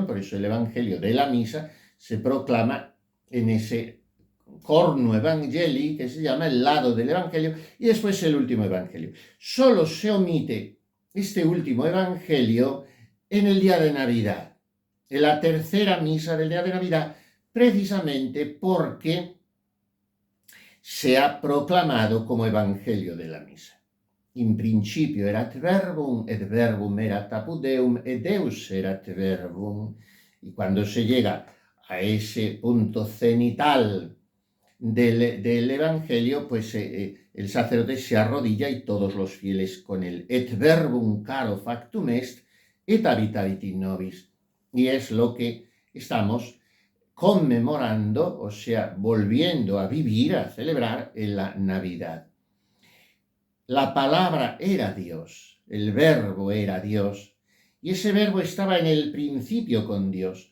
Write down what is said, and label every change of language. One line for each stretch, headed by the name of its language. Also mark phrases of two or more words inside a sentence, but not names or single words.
Spanish: Por eso el evangelio de la misa se proclama en ese
Latin: cornu evangelii,
Spanish: que se llama el lado del evangelio, y después el último evangelio. Solo se omite este último evangelio en el día de Navidad, en la tercera misa del día de Navidad, precisamente porque se ha proclamado como evangelio de la misa.
Latin: In principio erat verbum, et verbum erat apud Deum, et Deus erat verbum.
Spanish: Y cuando se llega a ese punto cenital del evangelio, pues el sacerdote se arrodilla y todos los fieles con él.
Latin: Et verbum caro factum est, et habitavit in nobis.
Spanish: Y es lo que estamos conmemorando, o sea, volviendo a vivir, a celebrar en la Navidad. La palabra era Dios, el verbo era Dios, y ese verbo estaba en el principio con Dios.